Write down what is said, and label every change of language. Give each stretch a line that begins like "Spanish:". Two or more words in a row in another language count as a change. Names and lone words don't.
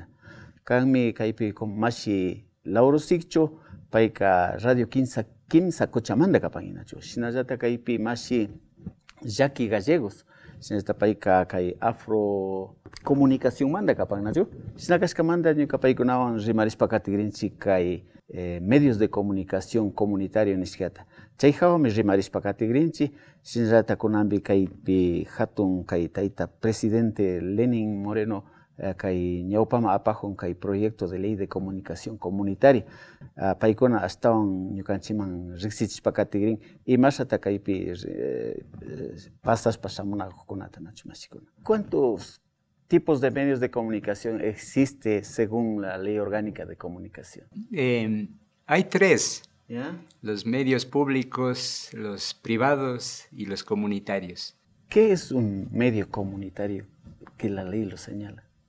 Quechua: Kanmi kaypi mashi Lauro Sikcho payka Radio Kimsa Cochamanda kapaninachu. Shinallata kaypi mashi Jackie Gallegos. Shinallata payka kay Afro Comunicación manda kapaninachu. Shinakashkamanta ñuka paykunawan rimarispa katigrinchi kay
Spanish: medios de comunicación comunitario
Quechua: nishkata. Chay hawami rimarispa katigrinchi. Shinallata kunambi kaypi hatun kay tayta presidente Lenin Moreno kay ñawpama apajun kay
Spanish: proyecto de ley de comunicación comunitaria
Quechua: paykuna astawan ñukanchiman riqsichishpa katigrin imashata kaypi pasashpa shamunakukunata nachu mashikuna.
Spanish: ¿Cuántos tipos de medios de comunicación existe según la ley orgánica de comunicación? Hay tres. ¿Ya? Los medios públicos, los privados y los comunitarios. ¿Qué es un medio comunitario que la ley lo señala?